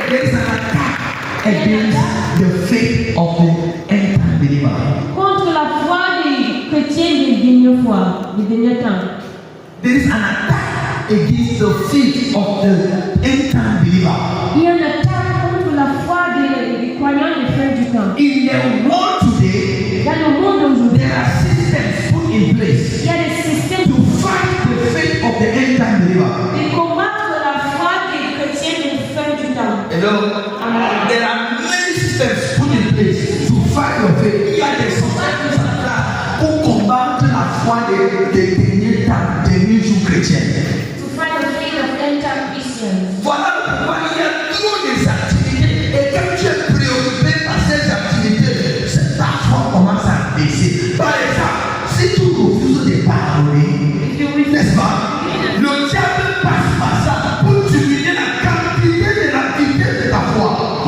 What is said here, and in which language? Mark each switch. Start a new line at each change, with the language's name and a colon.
English: There is an attack against the faith of the end-time believer.
French: Contre la foi des chrétiens des derniers temps.
English: There is an attack against the faith of the end-time believer.
French: Il y a une attaque contre la foi des croyants des fins du temps.
English: In the world today,
French: dans le monde aujourd'hui,
English: there are systems put in place
French: il y a des systèmes
English: to fight the faith of the end-time believer.
French: De combattre la foi des chrétiens des fins du temps.
English: Hello? There are many systems put in place to fight your faith.
French: Il y a des systèmes pour combattre la foi des détenir ta tenue sous chrétienne.
English: To find the faith of end-time Christians.
French: Voilà pourquoi il y a trop des activités et quand tu es préoccupé par ces activités, ta foi commence à baisser. Par exemple, si tu refuses de pardonner, n'est-ce pas? Le diable passe par ça pour diminuer la quantité de l'activité de ta foi.